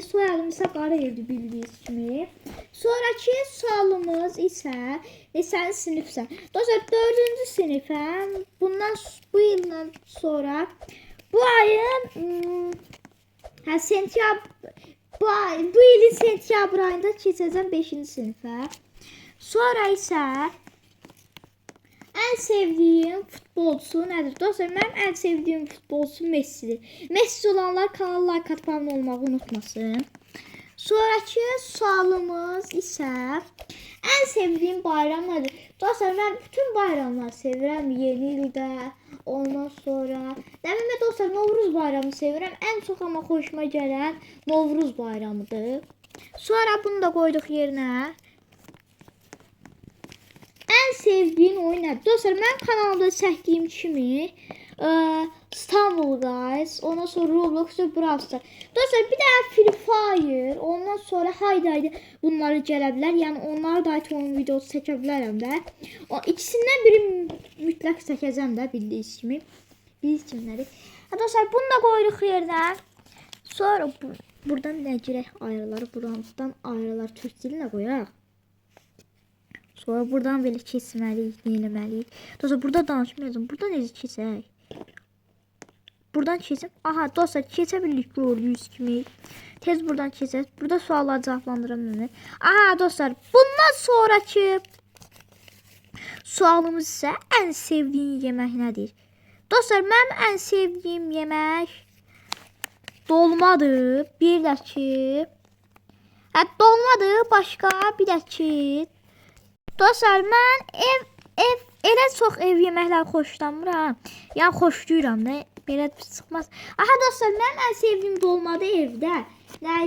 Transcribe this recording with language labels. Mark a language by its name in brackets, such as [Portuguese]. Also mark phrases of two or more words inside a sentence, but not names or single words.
[Azerbaijani] Soyadım ise Qarayevdir bildiğiniz kimi. Sonraki sualımız ise neçənci sinifsən? Dostlar 4-cü sinifəm. Bu yıldan sonra bu ayın bu ilin sentyabr ayında keçəcəm 5-ci sinifə. [Turkish] Sonra isə en sevdiğim futbolcu nedir? Dostlar benim en sevdiğim futbolcu Messi'dir. Messi olanlar kanala like atıp abone olmayı unutmasın. Sonraki sualımız ise en sevdiğim bayram nedir? Dostlar ben bütün bayramları sevirəm. [Azerbaijani] Yeni ildə, ondan sonra dememe dostlar Novruz bayramı sevirəm. [Turkish] En çok ama hoşuma gelen Novruz bayramıdır. Sonra bunu da koyduk yerine. En sevdiğin oyun nedir? Dostlar ben kanalda çəkdiyim kimi İstanbul Guys, ondan sonra Roblox ve Brawl Stars. Dostlar bir de Free Fire, [Azerbaijani] ondan sonra haydi bunları gələ bilər. Yəni onları da oyun videosu çəkə bilərəm də. O ikisindən biri mütləq çəkəcəm də bildiğiniz kimi. Biz kimləri? Dostlar bunu da qoyuruq yerinə. Sonra buradan nə girək ayrıları, buradan ayrılar türk dilinə qoyaq. Sonra buradan belə keçməliyik, eləməliyik. Dostlar burada danışmayacağım. Burada necə keçək? Buradan keçim. Aha dostlar keçə bildik gördüyünüz kimi. Tez buradan keçək. [Turkish] Burada sualları cevaplandıramıyorum. Aha dostlar bundan sonraki sualımız ise en sevdiğin yemek nedir? Dostlar benim en sevdiğim yemek dolmadır. [Azerbaijani] Bir də ki dolmadır. Başka bir də ki dostlar mən elə çox ev yeməkləri xoşlamıram. Yəni xoşlayıram da. Belə çıxmaz. Aha dostlar mənim ən sevdiyim dolmadı evdə. Nəydi?